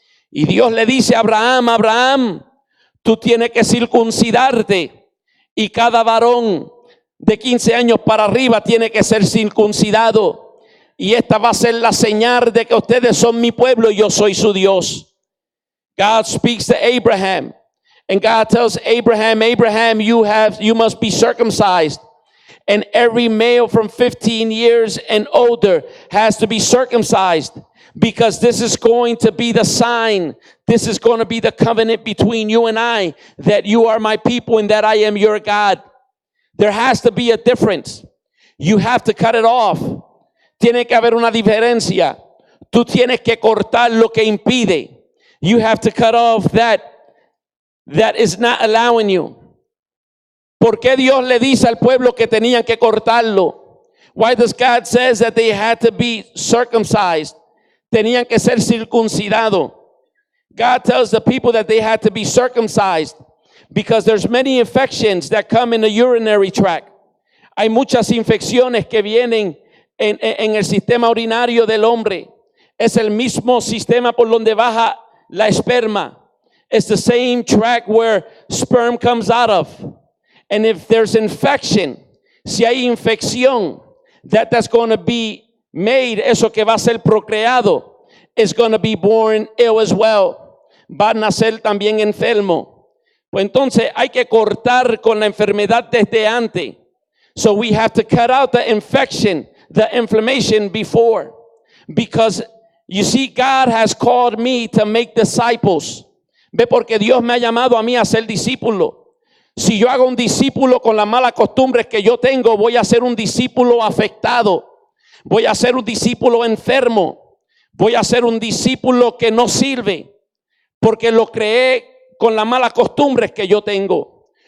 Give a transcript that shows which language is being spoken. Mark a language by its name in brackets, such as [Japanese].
[Spanish] Y Dios le dice a Abraham, Abraham, tú tienes que circuncidarte. Y cada varón de 15 años para arriba tiene que ser circuncidado. Y esta va a ser la señal de que ustedes son mi pueblo y yo soy su Dios. [English] God speaks to Abraham. And God tells Abraham, Abraham, you must be circumcised. And every male from 15 years and older has to be circumcised. Because this is going to be the sign. This is going to be the covenant between you and I. That you are my people and that I am your God. There has to be a difference. You have to cut it off. [Spanish] Tiene que haber una diferencia. Tú tienes que cortar lo que impide. [English] You have to cut off that is not allowing you. [Spanish] ¿Por qué Dios le dice al pueblo que tenían que cortarlo? [English] Why does God says that they had to be circumcised? [Spanish] Tenían que ser circuncidados. [English] God tells the people that they had to be circumcised because there's many infections that come in the urinary tract. [Spanish] Hay muchas infecciones que vienen en el sistema urinario del hombre. Es el mismo sistema por donde baja la esperma. [English] It's the same tract where sperm comes out of. And if there's infection, [Spanish] si hay infección, [English] that's going to be made, [Spanish] eso que va a ser procreado, [English] is going to be born ill as well. [Spanish] Va a nacer también enfermo. Pues entonces hay que cortar con la enfermedad desde antes. [English] So we have to cut out the infection, the inflammation before. Because you see, God has called me to make disciples. [Spanish] Ve, porque Dios me ha llamado a mí a ser discípulo. Si yo hago un discípulo con las malas costumbres que yo tengo, voy a ser un discípulo afectado. Voy a ser un discípulo enfermo. Voy a ser un discípulo que no sirve. Porque lo creé con las malas costumbres que yo tengo.